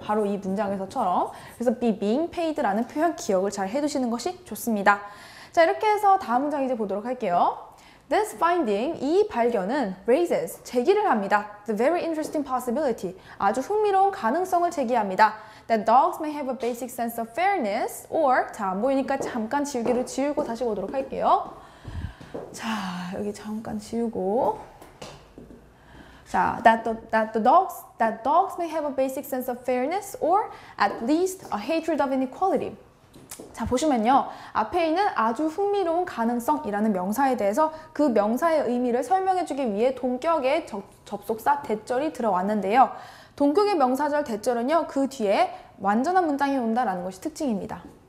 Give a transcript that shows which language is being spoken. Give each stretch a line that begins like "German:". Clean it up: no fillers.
Korean: 바로 이 문장에서처럼. 그래서
English: be being paid
Korean: 라는 표현 기억을 잘 해두시는 것이 좋습니다. 자, 이렇게 해서 다음 문장 이제 보도록 할게요.
English: This finding,
Korean: 이 발견은
English: raises,
Korean: 제기를 합니다.
English: The very interesting possibility,
Korean: 아주 흥미로운 가능성을 제기합니다.
English: That dogs may have a basic sense of fairness or,
Korean: 자, 안 보이니까 잠깐 지우개를 지우고 다시 보도록 할게요. 자, 여기 잠깐 지우고. 자,
English: that dogs may have a basic sense of fairness or at least a hatred of inequality.
Korean: 자, 보시면요. 앞에 있는 아주 흥미로운 가능성이라는 명사에 대해서 그 명사의 의미를 설명해주기 위해 동격의 접속사 대절이 들어왔는데요. 동격의 명사절 대절은요. 그 뒤에 완전한 문장이 온다라는 것이 특징입니다.